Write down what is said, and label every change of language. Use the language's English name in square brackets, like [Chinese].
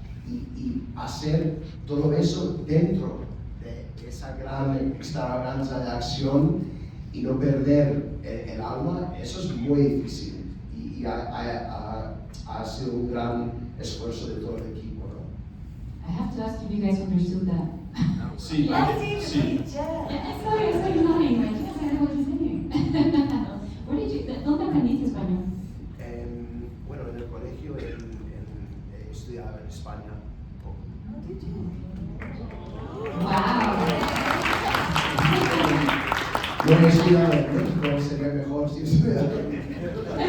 [Spanish] y hacer todo eso dentro de esa gran extravaganza de acción y no perder el alma, eso es muy difícil, y ha sido un gran esfuerzo de todo el equipo, ¿no? [English] I have to ask if you guys understood that. [Spanish] Sí, sí. [English] I saw you nodding, like, yes, I know what you're saying. Where did you, [Spanish] ¿dónde aprendiste español? Bueno, en el colegio estudiaba en España. [English] Wow. [Spanish] No he estudiado en México, sería mejor si estudiara en México.